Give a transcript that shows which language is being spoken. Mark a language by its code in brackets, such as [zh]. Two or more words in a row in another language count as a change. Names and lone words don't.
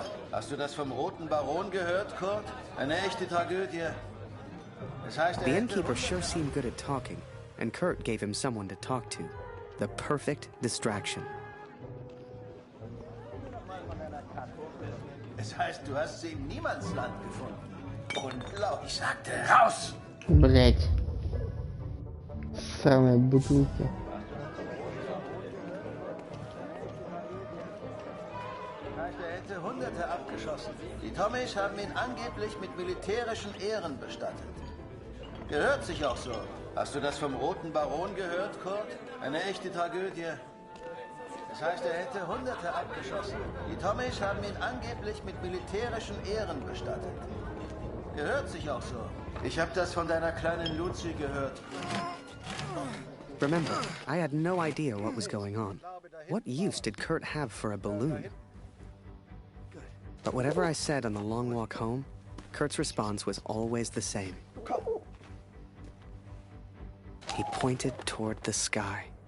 [de] Hast du das vom Roten Baron gehört, Kurt? Eine echte Tragödie. Das heißt, [en] The innkeeper sure seemed good at talking, and Kurt gave him someone to talk to. The perfect distraction. [de] Es heißt, du hast sie im Niemandsland gefunden. Unglaublich, ich sagte, raus! [ru] Блять. Самая бутылка. [de] Das heißt, er hätte Hunde Tommys haben ihn angeblich mit militärischen Ehren bestattet. Gehört sich auch so. Hast du das vom Roten Baron gehört, Kurt? Eine echte Tragödie. Das heißt, er hätte Hunderte abgeschossen. Die Tommys haben ihn angeblich mit militärischen Ehren bestattet. Gehört sich auch so. Ich habe das von deiner kleinen Lucy gehört. [en] Remember, I had no idea what was going on. What use did Kurt have for a balloon? But whatever I said on the long walk home, Kurt's response was always the same. He pointed toward the sky.